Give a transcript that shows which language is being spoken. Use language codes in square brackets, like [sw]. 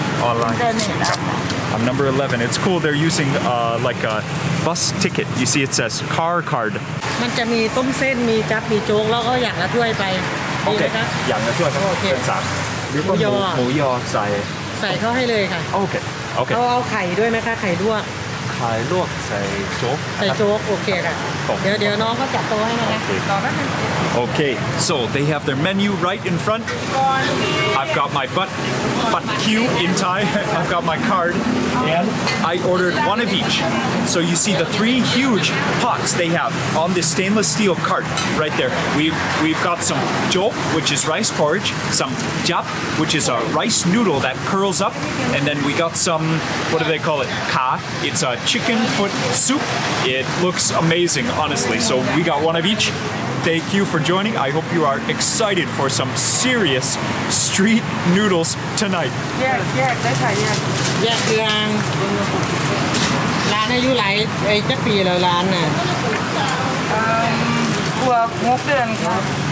[en] Online. I'm number 11. It's cool. They're using like a bus ticket. You see, it says car card. [th] มันจะมีต้มเส้นมีจั๊บมีโจ๊กแล้วก็อย่างละถ้วยไปโอเค อย่างละถ้วยครับเป็น3หรือว่าหมูยอใส่ เข้าให้เลยค่ะ โอเค เอาไข่ด้วยไหมคะไข่ลวกใส่โจ๊กโอเคค่ะเดี๋ยวน้องเขาจัดโต๊ะให้นะคะรอแป๊บนึง [en] Okay, so they have their menu right in front. I've got my butt queue in Thai. I've got my card, and I ordered one of each. So you see the 3 huge pots they have on this stainless steel cart right there. We've got some joke, which is rice porridge, some Jubb, which is a rice noodle that curls up, and then we got some, what do they call it? Ka. It's a chicken foot soup. It looks amazing, honestly. So we got one of each. Thank you for joining. I hope you are excited for some serious street noodles tonight. [th] แยกได้ค่ะแยกคือร้านอายุหลายจะปีแล้วร้านน่ะกว่า6 เดือนครับ